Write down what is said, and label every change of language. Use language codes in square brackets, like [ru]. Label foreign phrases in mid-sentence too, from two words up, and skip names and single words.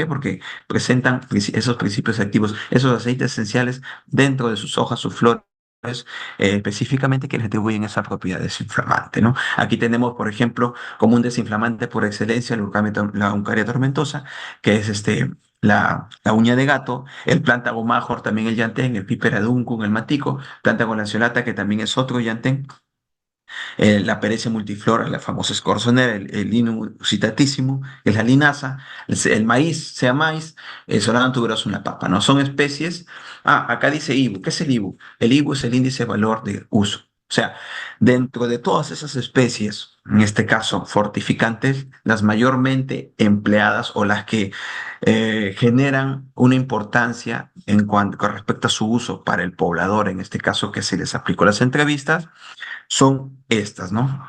[es] Porque presentan esos principios activos, esos aceites esenciales dentro de sus hojas, sus flores, específicamente que les atribuyen esa propiedad desinflamante, ¿no? Aquí tenemos, por ejemplo, como un desinflamante por excelencia, la Eucaria tormentosa, que es la uña de gato, el plántago major, también el llantén, el Pipera duncum, el matico, plántago lanceolata, que también es otro llantén, la Perecia multiflora, la famosa escorzonera, el Linum citatísimo, que es la linaza, el maíz, sea maíz, el Solanum tuberoso, una papa, ¿no? Son especies. Acá dice IBU. ¿Qué es el IBU? El IBU es el índice de valor de uso. O sea, dentro de todas esas especies, en este caso fortificantes, las mayormente empleadas o las que generan una importancia en cuanto con respecto a su uso para el poblador, en este caso que se les aplicó las entrevistas, son estas, ¿no?